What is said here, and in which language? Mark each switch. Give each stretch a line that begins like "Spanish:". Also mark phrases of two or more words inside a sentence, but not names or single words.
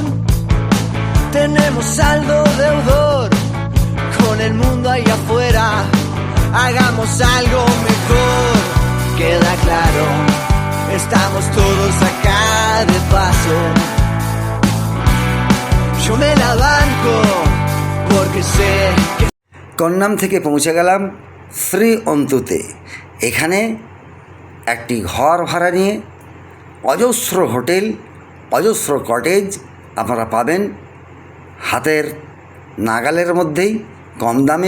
Spanish: Tenemos saldo deudor con el mundo ahí afuera. Hagamos algo mejor, queda claro. Estamos todos acá de paso. Yo me la banco porque sé que...
Bangla: কন্যাম থেকে পৌঁছে গেলাম শ্রীঅন্তুতে। এখানে একটি ঘর ভাড়া নিয়ে অজস্র হোটেল, অজস্র কটেজ আপনারা পাবেন হাতের নাগালের মধ্যেই, কম দামে।